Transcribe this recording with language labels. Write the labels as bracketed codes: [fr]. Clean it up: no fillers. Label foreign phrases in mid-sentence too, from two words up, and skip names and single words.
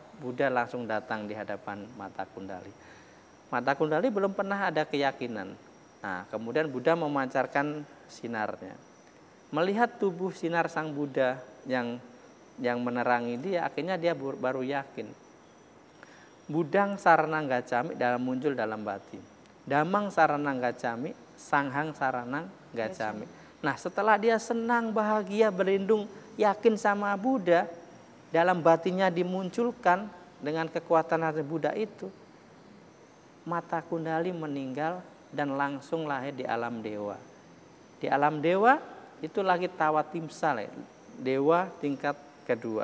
[id] Buddha langsung datang di hadapan Mata Kundali. Mata Kundali belum pernah ada keyakinan. Nah, kemudian Buddha memancarkan sinarnya. Melihat tubuh sinar Sang Buddha yang menerangi dia, akhirnya dia baru yakin. [pi] Budang saranang gacami [id] muncul dalam batin. [pi] Damang saranang gacami, sanghang saranang gacami. [id] Nah, setelah dia senang, bahagia, berlindung, yakin sama Buddha, dalam batinnya dimunculkan dengan kekuatan hati Buddha itu, Mata Kundali meninggal dan langsung lahir di alam dewa. Di alam dewa itu lagi Tawatimsa, dewa tingkat kedua.